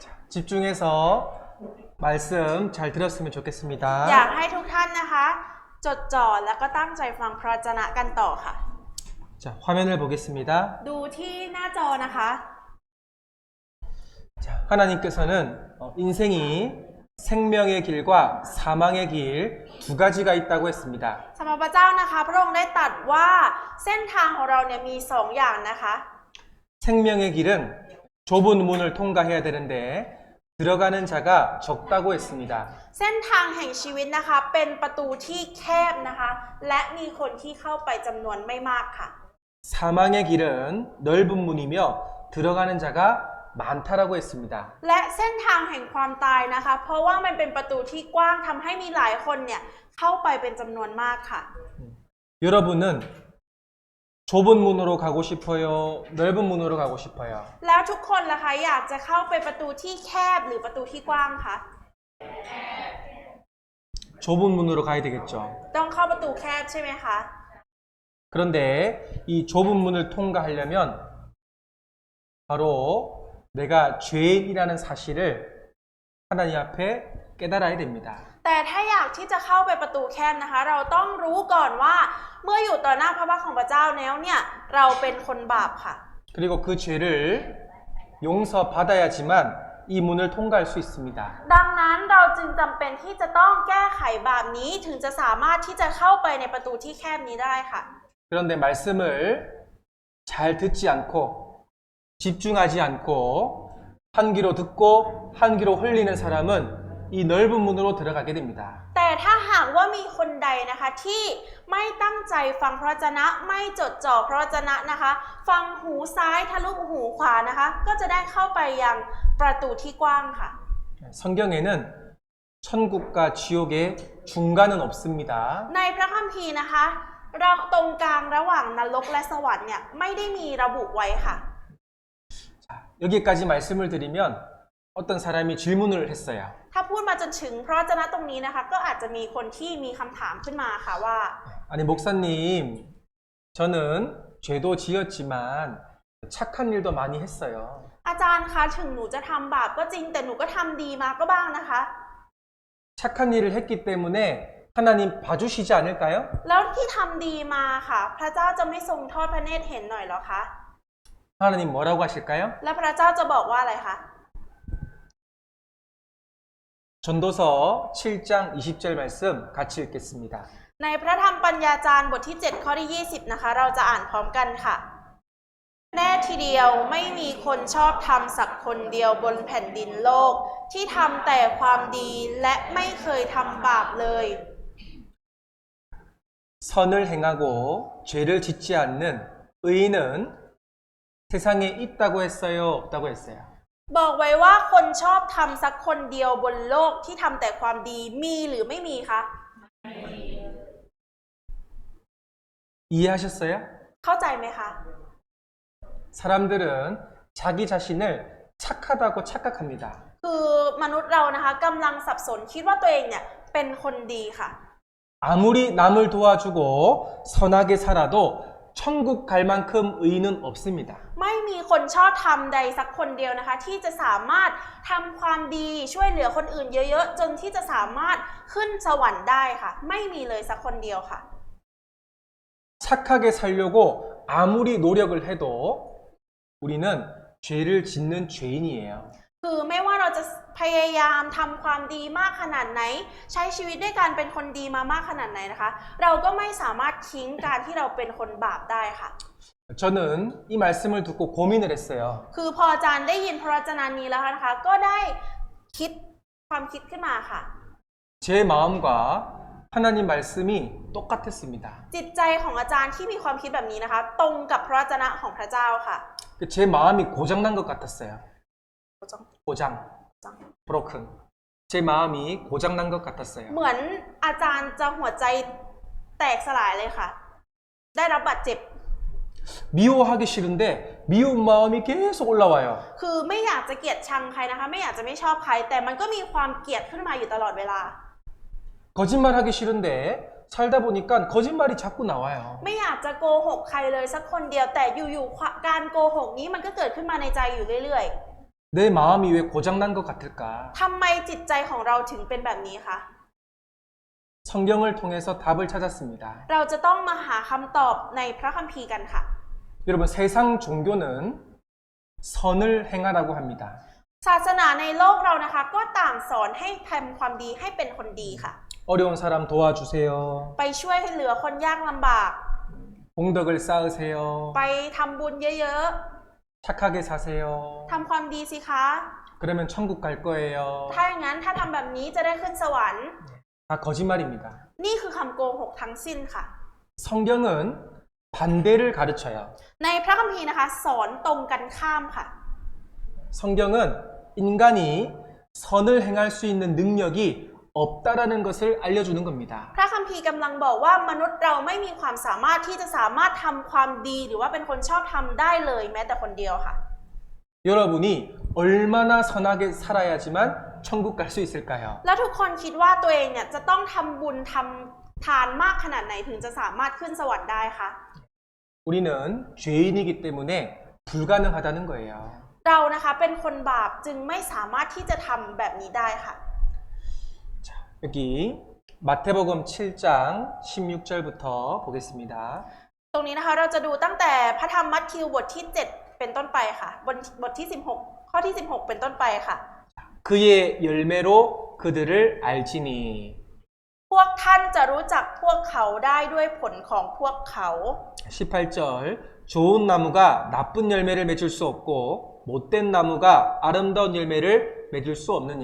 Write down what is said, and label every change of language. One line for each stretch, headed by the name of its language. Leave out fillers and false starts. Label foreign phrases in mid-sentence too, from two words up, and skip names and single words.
Korean: 집중해서 말씀 잘 들었으면
Thai: อยาก
Korean: 좋겠습니다.
Thai: ให้ทุกท่านนะคะจดจ่อแล้วก็ตั้งใจฟังพระวจนะกันต่อค่ะ
Korean: 자, 화면을 보겠습니다.
Thai: ดูที่หน้าจอนะคะ
Korean: 자, 하나님께서는 인생이 생명의 길과 사망의 길 두 가지가 있다고 했습니다.
Thai: สำหรับพระเจ้านะคะพระองค์ได้ตรัสว่าเส้นทางของเราเนี่ยมีสองอย่างนะคะ
Korean: 생명의 길은 좁은 문을 통과해야 되는데 들어가는 자가 적다고 했습니다.
Thai: เส้นทางแห่งชีวิตนะคะเป็นประตูที่แคบนะคะและมีคนที่เข้าไปจำนวนไม่มากค่ะ
Korean: 사망의 길은 넓은 문이며 들어가는 자가 많다라고 했습니다.
Thai: และเส้นทางแห่งความตายนะคะเพราะว่ามันเป็นประตูที่กว้างทำให้มีหลายคนเนี่ยเข้าไปเป็นจำนวนมากค่ะ
Korean: 여러분은 좁은 문으로 가고 싶어요? 넓은 문으로 가고 싶어요?
Thai: แล้วทุกคนล่ะคะอยากจะเข้าไปประตูที่แคบหรือประตูที่กว้างคะ
Korean: 좁은 문으로 가야 되겠죠.
Thai: ต้องเข้าประตูแคบใช่ไหมคะ
Korean: 그런데 이 좁은 문을 통과하려면 바로 내가 죄인이라는 사실을 하나님 앞에 깨달아야 됩니다.
Thai: แต่ถ้าอยากที่จะเข้าไปประตูแคบนะคะเราต้องรู้ก่อนว่าเมื่ออยู่ต่อหน้าพระพักตร์ของพระเจ้าแล้วเนี่ยเราเป็นคนบาปค่ะ
Korean: 그리고 그 죄를 용서받아야지만 이 문을 통과할 수 있습니다.
Thai: ดังนั้นเราจึงจำเป็นที่จะต้องแก้ไขบาปนี้ถึงจะสามารถที่จะเข้าไปในประตูที่แคบนี้ได้ค่ะ
Korean: 그런데 말씀을 잘 듣지 않고 집중하지 않고 한 귀로 듣고 한 귀로 흘리는 사람은 이 넓은 문으로 들어가게 됩니다.
Thai: แต่ถ้าหากว่ามีคนใดนะคะที่ไม่ตั้งใจฟังพระวจนะไม่จดจ่อพระวจนะนะคะฟังหูซ้ายทะลุหูขวานะคะก็จะได้เข้าไปยังประตูที่กว้างค่ะ
Korean: 성경에는 천국과 지옥의 중간은 없습니다.
Thai: ในพระคัมภีร์นะคะเราตรงกลางระหว่างนรกและสวรรค์เนี่ยไม่ได้มีระบุไว้ค่ะ
Korean: 자, 여기까지 말씀을 드리면 어떤 사람이 질문을 했어요.
Thai: ถ้าพูดมาจนถึงพระวจนะตรงนี้นะคะก็อาจจะมีคนที่มีคำถามขึ้นมาค่ะว่า
Korean: 아니 목사님, 저는 죄도 지었지만 착한 일도 많이 했어요.
Thai: อาจารย์คะถึงหนูจะทำบาปก็จริงแต่หนูก็ทำดีมาก็บ้างนะคะ
Korean: 착한 일을 했기 때문에 하나님 봐주시지 않을까요?
Thai: แล้วที่ทำดีมาค่ะพระเจ้าจะไม่ทรงทอดพระเนตรเห็นหน่อยเหรอคะ
Korean: 하나님 뭐라고 하실까요?
Thai: และพระเจ้าจะบอกว่าอะไรคะ
Korean: 전도서 7장 20절 말씀 같이 읽겠습니다.
Thai: ในพระธรรมปัญญาจารย์บทที่7ข้อที่20นะคะเราจะอ่านพร้อมกันค่ะแน่ทีเดียวไม่มีคนชอบธรรมสักคนเดียวบนแผ่นดินโลกที่ทำแต่ความดีและไม่เคยทำบาปเลย
Korean: 선을 행하고 죄를 짓지 않는 의인은 세상에 있다고 했어요? 없다고 했어요?
Thai: บอกไว้ว่าคนชอบธรรมสักคนเดียวบนโลกที่ทำแต่ความดีมีหรือไม่มีคะ
Korean: 이해하셨어요?
Thai: เข้าใจไหมคะ
Korean: 사람들은 자기 자신을 착하다고 착각합니다.
Thai: คือมนุษย์เรานะคะกำลังสับสนคิดว่าตัวเองเนี่ยเป็นคนดีค่ะ
Korean: 아무리 남을 도와주고 선하게 살아도 천국 갈 만큼 의인은 없습니다.
Thai: ไม่มีคนชอบธรรมใดสักคนเดียวนะคะที่จะสามารถทำความดีช่วยเหลือคนอื่นเยอะๆจนที่จะสามารถขึ้นสวรรค์ได้ค่ะไม่มีเลยสักคนเดียวค่ะ
Korean: 착하게 살려고 아무리 노력을 해도 우리는 죄를 짓는 죄인이에요.
Thai: คือไม่ว่าเราจะพยายามทำความดีมากขนาดไหนใช้ชีวิตด้วยการเป็นคนดีมามากขนาดไหนนะคะเราก็ไม่สามารถทิ้งการที่เราเป็นคนบาปได้ค่ะ
Korean: 저는 이 말씀을 듣고 고민을 했어요.
Thai: คือพออาจารย์ได้ยินพระวจนะนี้แล้วนะคะก็ได้คิดความคิดขึ้นมาค่ะ
Korean: 제 마음과 하나님 말씀이 똑같았습니다.
Thai: จิตใจของอาจารย์ที่มีความคิดแบบนี้นะคะตรงกับพระวจนะของพระเจ้าค่ะ
Korean: 제 마음이 고장난 것 같았어요. 고장, broken. 제 마음이 고장난 것 같았어요.
Thai: เหมือนอาจารย์จะหัวใจแตกสลายเลยค่ะได้รับบาดเจ็บ
Korean: 미워하기 싫은데 미운 마음이 계속 올라와요.
Thai: คือไม่อยากจะเกลียดชังใครนะคะไม่อยากจะไม่ชอบใครแต่มันก็มีความเกลียดขึ้นมาอยู่ตลอดเวลา
Korean: 거짓말하기 싫은데 살다 보니까 거짓말이 자꾸 나와요.
Thai: ไม่อยากจะโกหกใครเลยสักคนเดียวแต่อยู่ๆการโกหกนี้มันก็เกิดขึ้นมาในใจอยู่เรื่อย
Korean: 내 마음이 왜 고장난 것 같을까?
Thai: ทำไมจิตใจของเราถึงเป็นแบบนี้คะ
Korean: 성경을 통해서 답을 찾았습니다.
Thai: เราจะต้องมาหาคำตอบในพระคัมภีร์กันค่ะ
Korean: 여러분, 세상 종교는 선을 행하라고 합니다.
Thai: ศาสนาในโลกเรานะคะก็ต่างสอนให้ทำความดีให้เป็นคนดีค่ะ
Korean: 어려운 사람 도와주세요.
Thai: ไปช่วยเหลือคนยากลำบาก
Korean: 공덕을 쌓으세요.
Thai: ไปทำบุญเยอะ
Korean: 착하게 사세요.
Thai: ๆทำความดีสิคะ
Korean: 그러면 천국 갈 거예요.
Thai: ถ้าอย่างนั้นถ้าทำแบบนี้จะได้ขึ้นสวรรค์
Korean: 다 거짓말입니다.
Thai: นี่คือคำโกหกทั้งสิ้นค่ะ
Korean: 성경은 반대를 가르쳐요.
Thai: ในพระคัมภีร์นะคะ สอนตรงกันข้ามค่ะ
Korean: 성경은 인간이 선을 행할 수 있는 능력이 없다라는 것을 알려주는 겁니다.
Thai: พระคัมภีร์กำลังบอกว่ามนุษย์เราไม่มีความสามารถที่จะสามารถทำความดีหรือว่าเป็นคนชอบทำได้เลยแม้แต่คนเดียวค่ะ
Korean: 여러분이 얼마나 선하게 살아야지만 천국 갈 수 있을까요?
Thai: แล้วทุกคนคิดว่าตัวเองเนี่ยจะต้องทำบุญทำทานมากขนาดไหนถึงจะสามารถขึ้นสวรรค์ได้คะ
Korean: 우리는 죄인이기 때문에 불가능하다는 거예요.
Thai: เรานะคะเป็นคนบาปจึงไม่สามารถที่จะทำแบบนี้ได้ค่ะ
Korean: 자, 여기 마태복음 7장 16절부터 보겠습니다.
Thai: ตรงนี้นะคะเราจะดูตั้งแต่พระธรรมมัทธิวบทที่ 7 เป็นต้นไปค่ะบทที่ 16 ข้อที่ 16 เป็นต้นไปค่ะ
Korean: 그의 열매로 그들을 알지니
Thai: พวกท่านจะรู้จักพวกเขาได้ด้วยผลของพวกเขา
Korean: 18절 좋은 나무가 나쁜 열매를 맺을 수 없고 못된 나무가 아름다운 열매를 맺을 수 없느니라.